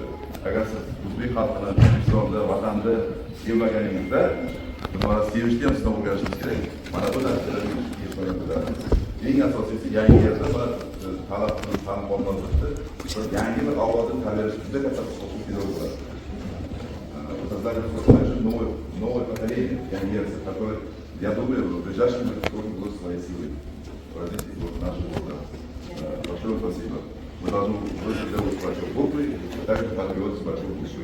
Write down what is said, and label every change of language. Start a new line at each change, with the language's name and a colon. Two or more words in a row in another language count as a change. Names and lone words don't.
Uzbek: Agar siz o'zbek xalqini O'zbekistonda, vatanda sevmaganingizda, buni sevishni ham sinab o'rganishingiz kerak. Mana bu narsalarga yetmagan bo'ladi. Eng asosiysi yangi yerda talab qilib ta'limotlarni yangi bir avlodni tarbiyalash juda katta huquqiy pedagog bo'ladi.
Russian: Создали новое поколение пионеров, которое, я думаю, в ближайшем будут будут своей силой развить наши города. Большое спасибо. Мы должны быть педагогом с большой буквы, и также патриот с большой буквы.